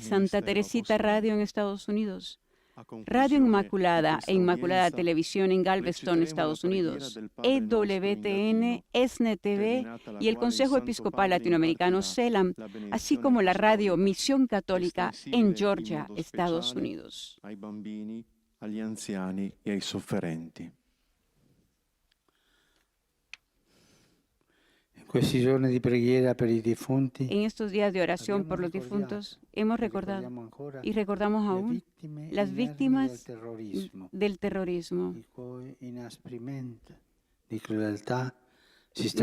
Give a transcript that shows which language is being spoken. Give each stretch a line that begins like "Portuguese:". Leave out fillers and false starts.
Spanish: Santa Teresita Radio en Estados Unidos. Radio Inmaculada e Inmaculada Televisión en Galveston, Estados Unidos, EWTN, ESNE TV y el Consejo Episcopal Latinoamericano CELAM, así como la radio Misión Católica en Georgia, Estados Unidos.
Italian: Ai bambini, agli anziani e ai sofferenti. Questi giorni di preghiera per i defunti,
Spanish: En estos días de oración por los difuntos, hemos recordado y recordamos aún las víctimas del terrorismo.
Italian: il cui inasprimento di crudeltà si sta